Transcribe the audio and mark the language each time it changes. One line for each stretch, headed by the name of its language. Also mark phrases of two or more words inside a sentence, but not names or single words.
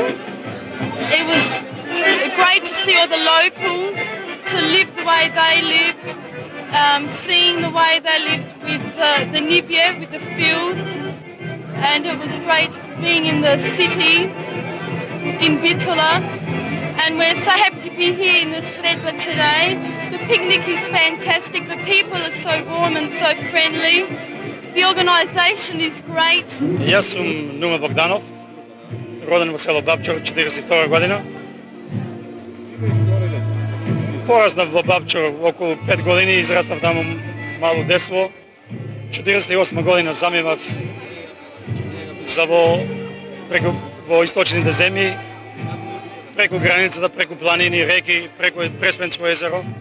English: It was great to see all the locals, to live the way they lived, seeing the way they lived with the Nivje, with the fields, and it was great being in the city, in Bitola, and we're so happy to be here in the Sredba today. The picnic is fantastic, the people are so warm and so friendly, the organisation is great.
Macedonian: Јас сум Нума Богданов, роден во село Бабчор, 42 година. Пораснав во Бабчор околу 5 години, израстав таму мало детство. 48 година заминав во источните земји, преку границата, преку планини, реки, преку Преспенско езеро.